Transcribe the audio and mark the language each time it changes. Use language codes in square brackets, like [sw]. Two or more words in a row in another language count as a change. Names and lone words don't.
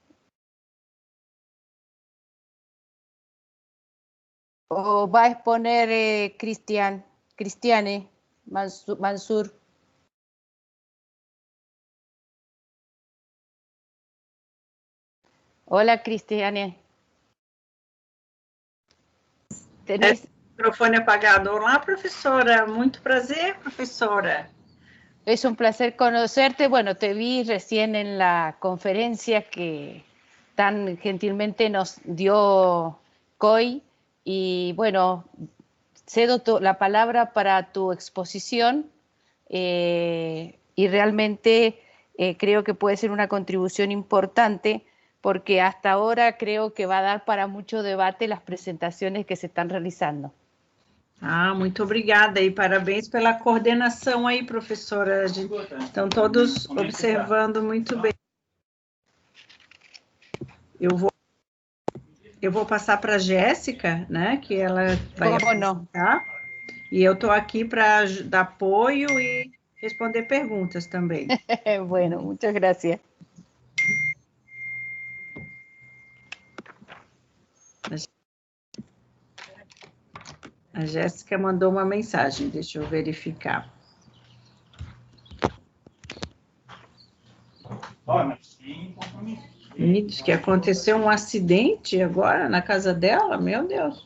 [es] ¿O va a exponer Cristiane Mansur? Hola, Cristiane. ¿Tenés microfone apagado? [pt] Olá, profesora. Muito prazer, profesora. [es] Es un placer conocerte. Bueno, te vi recién en la conferencia que tan gentilmente nos dio COI y bueno, cedo la palabra para tu exposición y realmente creo que puede ser una contribución importante porque hasta ahora creo que va a dar para mucho debate las presentaciones que se están realizando. [pt] Ah, muito obrigada e parabéns pela coordenação aí, professora. Estão todos observando muito bem. Eu vou passar para a Jéssica, né, que ela vai apresentar. E eu estou aqui para dar apoio e responder perguntas também. [es] Bueno, muchas gracias. [pt] A Jéssica mandou uma mensagem, deixa eu verificar. Me diz que aconteceu um acidente agora na casa dela, meu Deus.